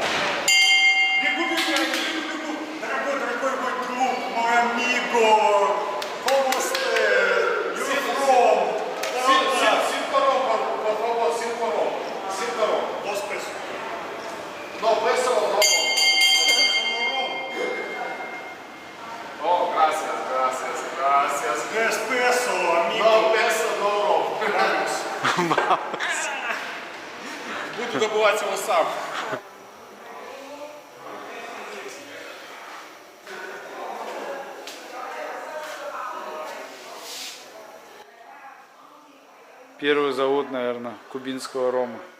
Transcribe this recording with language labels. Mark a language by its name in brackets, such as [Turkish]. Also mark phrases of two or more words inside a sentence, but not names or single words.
[Russian] Бегу, дорогой мой друг, мой амиго, [Spanish] como usted, [English] you're from, [Spanish] Dos pesos. No, peso no. Oh, gracias. Tres pesos, amigo. No, peso no. [Russian] Буду добывать его сам. Первый завод, наверное, кубинского рома.